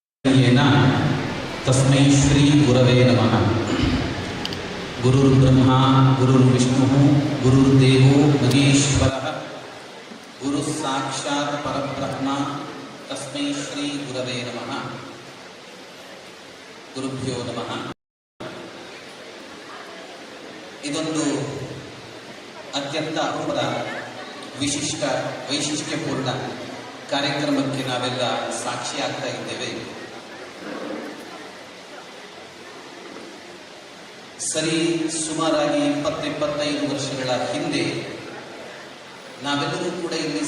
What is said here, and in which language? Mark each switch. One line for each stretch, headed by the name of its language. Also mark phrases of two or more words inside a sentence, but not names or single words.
Sanskrit: तस्मै श्री गुरवे नमः। गुरुर्ब्रह्मा गुरुर्विष्णुः गुरुर्देवो महेश्वरः गुरुः साक्षात् परब्रह्म तस्मै श्री गुरवे नमः। गुरुभ्यो नमः।
Kannada: ಇದೊಂದು ಅತ್ಯಂತ ಅಪೂರ್ವದ ವಿಶಿಷ್ಟ ವೈಶಿಷ್ಟ್ಯಪೂರ್ಣ ಕಾರ್ಯಕ್ರಮಕ್ಕೆ ನಾವೆಲ್ಲ ಸಾಕ್ಷಿಯಾಗ್ತಾ ಇದ್ದೇವೆ. ಸರಿ ಸುಮಾರಾಗಿ 20-25 ವರ್ಷಗಳ ಹಿಂದೆ ನಾವೆಲ್ಲರೂ ಕೂಡ ಇಲ್ಲಿ